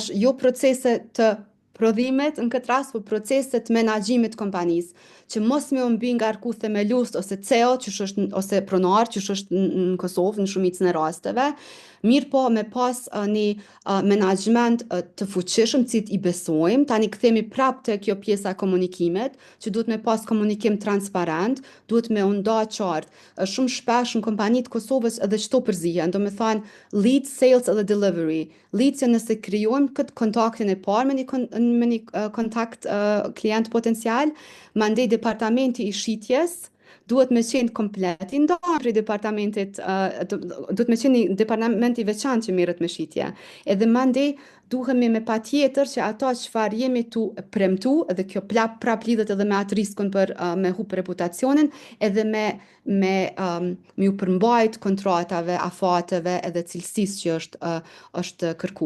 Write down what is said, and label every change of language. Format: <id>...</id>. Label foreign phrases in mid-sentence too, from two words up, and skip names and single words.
<sq>Jo procese të prodhimit në këtë rast, po procese të menaxhimit të kompanisë, që mos me u mbi ngarku themelus ose CEO, ose pronar, që është në Kosovë në shumicën e rasteve, mirë po me pas një menaxhment të fuqishëm, cilët i besojmë, tani kthehemi prapë te kjo pjesa e komunikimit, që duhet me pas komunikim transparent, duhet me u nda qartë. Shumë shpesh në kompanitë Kosovës edhe çto përzihen, do me thënë lead, sales edhe delivery. Lead që nëse krijojmë këtë kontaktin e parë me një kontakt klient potencial, mandej departamenti i shitjes duhet me qenë komplet i ndarë prej departamentit, duhet me qenë një departament i veçantë që merret me shitje. Edhe mandej duhemi me patjetër që ato çfarë jemi tu premtu, edhe kjo prap lidhet edhe me atë riskun për me hup reputacionin, edhe me u përmbajt kontratave, afateve edhe cilësisë që është kërku.</sq>